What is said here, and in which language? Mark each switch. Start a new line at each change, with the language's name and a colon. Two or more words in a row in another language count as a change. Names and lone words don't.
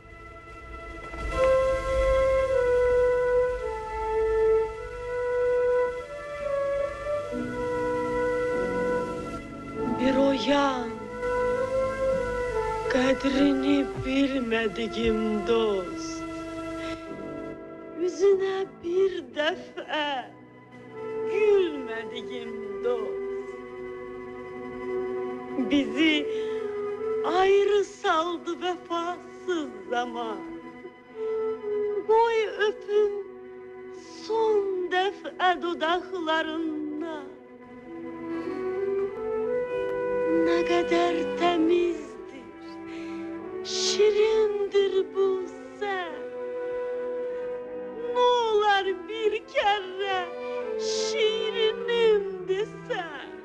Azerbaijani: Bir oyan, qədrini bilmədiyim dost, yüzünə bir dəfə gülmədiyim dost, bizi ayrı saldı vəfasız zaman. Qoy öpüm son dəfə dodaqlarından.
Turkish: Ne kadar temizdir, şirindir bu sen. Ne olar bir kere şirinim desen.